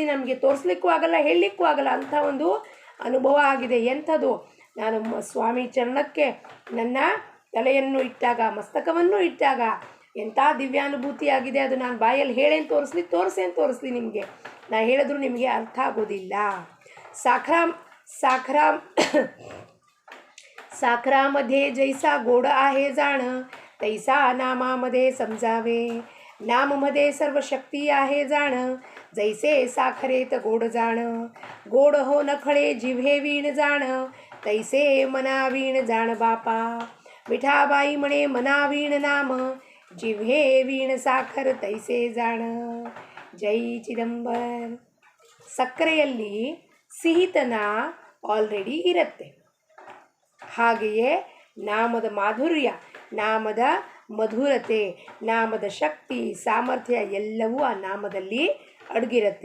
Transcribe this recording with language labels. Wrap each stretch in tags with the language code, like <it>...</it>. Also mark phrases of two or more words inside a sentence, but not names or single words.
<kn>ನಮಗೆ ತೋರಿಸ್ಲಿಕ್ಕೂ ಆಗಲ್ಲ, ಹೇಳಲಿಕ್ಕೂ ಆಗಲ್ಲ. ಅಂಥ ಒಂದು ಅನುಭವ ಆಗಿದೆ. ಎಂಥದ್ದು? ನಾನು ಸ್ವಾಮಿ ಚರಣಕ್ಕೆ ನನ್ನ ತಲೆಯನ್ನು ಇಟ್ಟಾಗ, ಮಸ್ತಕವನ್ನು ಇಟ್ಟಾಗ ಎಂಥ ದಿವ್ಯಾನುಭೂತಿ ಆಗಿದೆ. ಅದು ನಾನು ಬಾಯಲ್ಲಿ ಹೇಳೇನು ತೋರಿಸ್ಲಿ ನಿಮಗೆ? ನಾ ಹೇಳಿದ್ರು ನಿಮಗೆ ಅರ್ಥ ಆಗೋದಿಲ್ಲ.</kn> <mr>साखरामध्ये जैसा गोड आहे जाण, तैसा नामामध्ये समजावे. नाममध्ये सर्व शक्ती आहे जाण, जैसे साखरेत गोड जाण. गोड हो नखळे जिव्हे वीण जाण, तैसे मना वीण जाण बापा. विठाबाई म्हणे मना वीण नाम, जिव्हे वीण साखर तैसे जाण.</mr> <kn>ಜೈ ಚಿದಂಬರ. ಸಕ್ಕರೆಯಲ್ಲಿ ಸಿಹಿತನ ಆಲ್ರೆಡಿ ಇರುತ್ತೆ. ಹಾಗೆಯೇ ನಾಮದ ಮಾಧುರ್ಯ, ನಾಮದ ಮಧುರತೆ, ನಾಮದ ಶಕ್ತಿ, ಸಾಮರ್ಥ್ಯ ಎಲ್ಲವೂ ಆ ನಾಮದಲ್ಲಿ ಅಡಗಿರುತ್ತೆ.</kn>